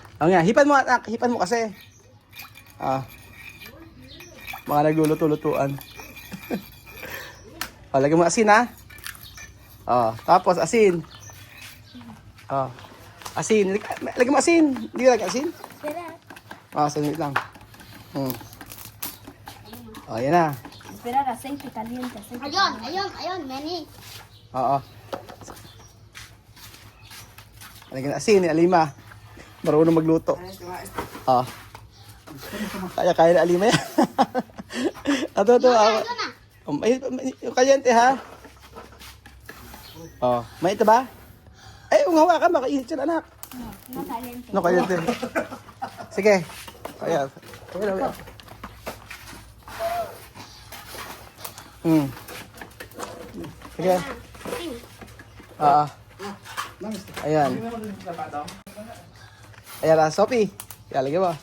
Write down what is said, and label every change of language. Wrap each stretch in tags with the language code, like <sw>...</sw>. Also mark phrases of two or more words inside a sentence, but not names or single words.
<tl>Nga, hipan mo anak. Hipan mo kasi. Mga nagluluto-lutuan. Lagyan mo asin, ha? Tapos asin. Asin. Lagyan mo asin. Hindi ka lagyan asin?</tl> <es>Espera.</es> <tl>Sanit lang. Yan na.</tl> <es>Espera, aceite caliente.</es> <tl>Ayun, meni. Oo. Lagyan asin ni Alima. Marunong magluto. Kaya na Alima yan. Ito. Ayun na. Yung kalyente, ha? May ito ba? Ay, hawakan, makainit yan, anak.</tl> <es>No caliente. No,</es> <tl>kalyente. Sige. Ayan. Sige. Ayan. Ayan, Sophie. Lagyan mo.</tl>